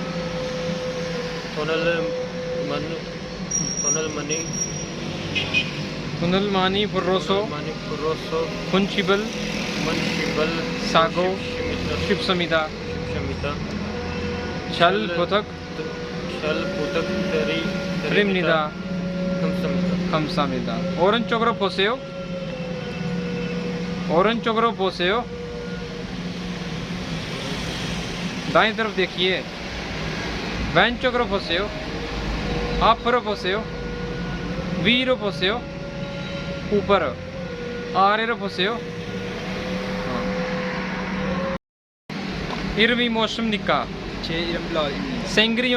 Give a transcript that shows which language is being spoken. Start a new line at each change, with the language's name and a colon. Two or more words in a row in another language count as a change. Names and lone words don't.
Korean: 오늘만이 불러서 군집을 사고 싶습니다. 잘 부탁드립니다. 감사합니다. 오른쪽으로 보세요. 오른쪽으로 보세요.
Hindi: दाएं तरफ देखिए.
Korean: 왼쪽으로 보세요. 앞으로 보세요. 위로 보세요. ऊपर 아래로 보세요. 이름이 무엇입니까? 제 이름 라입니다.